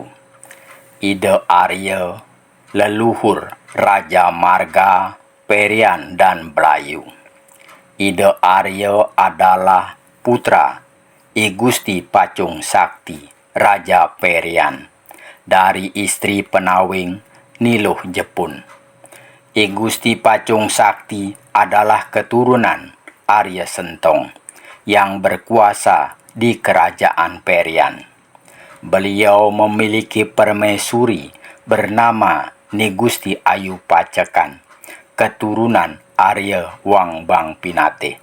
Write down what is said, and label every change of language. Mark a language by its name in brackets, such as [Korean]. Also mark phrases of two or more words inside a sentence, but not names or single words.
[Indonesian] Ide Arya, leluhur Raja Marga, Perian dan Belayu. Ide Arya adalah putra I Gusti Pacung Sakti, Raja Perian, dari istri Penawing Niluh Jepun. I Gusti Pacung Sakti adalah keturunan Arya Sentong yang berkuasa di Kerajaan Perian. Beliau memiliki permaisuri bernama Ni Gusti Ayu Pacekan, keturunan Arya Wangbang Pinate.